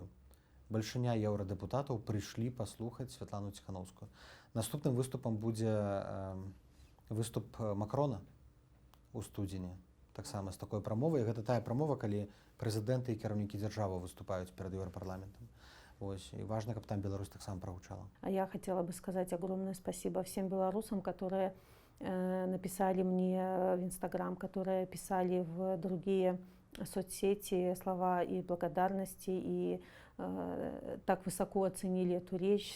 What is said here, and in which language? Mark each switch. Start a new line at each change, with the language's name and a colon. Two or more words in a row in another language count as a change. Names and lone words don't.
Belarusian: Бальшыня еўрадэпутатаў прыйшлі паслухаць Святлану Ціханаўскую. Наступным выступам будзе выступ Макрона у студзені, таксама з такой прамовай. Гэта тая прамова, калі прэзідэнты і кіраўнікі дзяржавы выступаюць перад Еўрапарламентам. Ось,
Russian: и важно, чтобы там Беларусь
Ukrainian: так само
Russian: проучала. А я хотела бы сказать огромное спасибо всем белорусам, которые написали мне в Инстаграм, которые писали в другие соцсети слова и благодарности, и так высоко оценили эту речь.